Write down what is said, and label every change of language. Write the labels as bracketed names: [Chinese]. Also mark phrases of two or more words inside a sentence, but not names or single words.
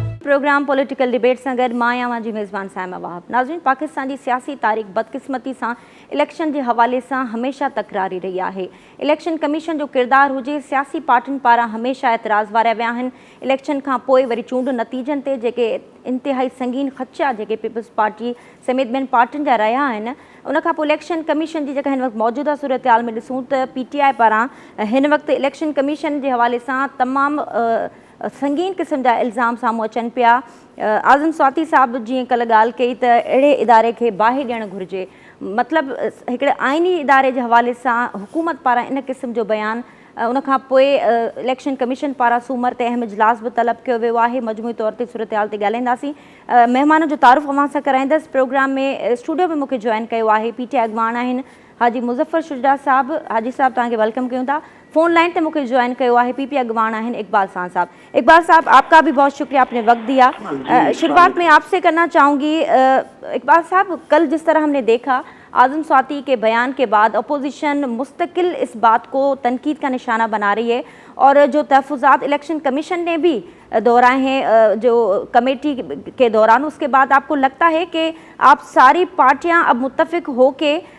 [Sindhi] प्रोग्राम पॉलिटिकल डिबेट से गॾु मां आहियां जी मेज़बान साइमा वाहब। नाज़रीन, [Urdu] پاکستان کی سیاسی تاریخ بدقسمتی سے الیکشن کے حوالے سے ہمیشہ تکراری رہی ہے. [English] Election Commission [Sindhi] जो किरदार हुए सियासी पार्टियों पारा हमेशा एतराज़ वारिया विया आहिनि। इलेक्शन का पोइ वरी चूंड नतीजन ते जेके इंतहाई संगीन ख़दशा जेके पीपल्स पार्टी समेत ॿियनि पार्टियुनि जा रहा आहिनि, उन खां पोइ [English] Election Commission [Sindhi] की हिन वक्त मौजूदा सूरत हाल में ॾिसूं त PTI पारां हिन वक्त [English] Election Commission [Urdu] کے حوالے سے [Sindhi] तमाम संगीन किस्म जा इल्ज़ाम सामूं अचनि पिया। आज़म स्वाती साहब जी कल ॻाल्हि कई त अहिड़े इदारे खे बाहि ॾियणु घुरिजे, मतलब हिकिड़े आइनी इदारे [Urdu] کے حوالے سے [Sindhi] हुकूमत पारां इन किस्म जो बयान। उन खां पोइ [English] Election Commission [Sindhi] पारां सूमर ते अहम इजलास भी तलब किया वियो आहे। मजमूई तौर ते सूरत हाल ते ॻाल्हाईंदासीं। मेहमान जो तारुफ़ अवां सां कराईंदसि। प्रोग्राम में स्टूडियो में मूंखे जॉइन किया आहे PTI अॻवान आहिनि हाजी मुज़फ़र शुजा साहब। हाजी साहब तव्हांखे वेलकम कयूं था। [English] Phone line [Urdu] پہ مجھے جوائن کیا ہے PP [Sindhi] अगवान आहिनि [Urdu] اقبال خان صاحب. اقبال صاحب، آپ کا بھی بہت شکریہ، آپ نے وقت دیا۔ شروعات میں آپ سے کرنا چاہوں گی اقبال صاحب، کل جس طرح ہم نے دیکھا اعظم سواتی کے بیان کے بعد اپوزیشن مستقل اس بات کو تنقید کا نشانہ بنا رہی ہے اور جو تحفظات [English] Election Commission [Urdu] نے بھی دہرائے ہیں جو کمیٹی کے دوران، اس کے بعد آپ کو لگتا ہے کہ آپ ساری پارٹیاں اب متفق ہو کے